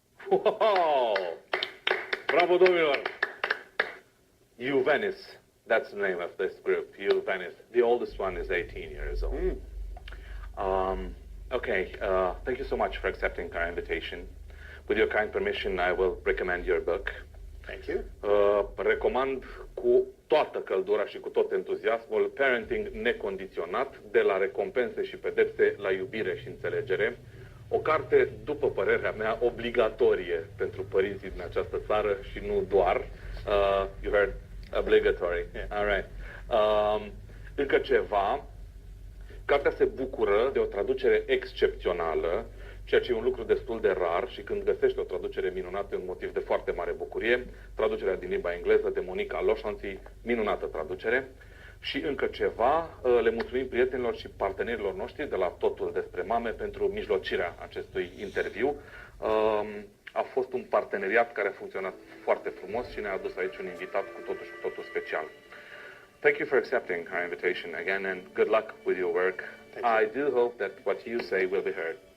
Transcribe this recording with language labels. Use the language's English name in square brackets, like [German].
[English] Wow! [Romanian] Bravo, domnilor! [English] Venice. That's the name of this group, Venice. The oldest one is 18 years old. Okay, thank you so much for accepting our invitation. With your kind permission, I will recommend your book. Thank you. [Romanian] Recomand cu toată căldura și cu tot entuziasmul Parenting necondiționat, de la recompense și pedepse la iubire și înțelegere. O carte, după părerea mea, obligatorie pentru părinții din această țară și nu doar. [English] You heard? Obligatory. Yeah. All right. [Romanian] Încă ceva. Cartea se bucură de o traducere excepțională, ceea ce e un lucru destul de rar și când găsești o traducere minunată e un motiv de foarte mare bucurie. Traducerea din limba engleză de Monica Loșanții, minunată traducere. Și încă ceva, le mulțumim prietenilor și partenerilor noștri de la Totul despre mame pentru mijlocirea acestui interviu. A fost un parteneriat care a funcționat foarte frumos și ne-a adus aici un invitat cu totul și cu totul special. [English] Thank you for accepting our invitation again and good luck with your work. I do hope that what you say will be heard.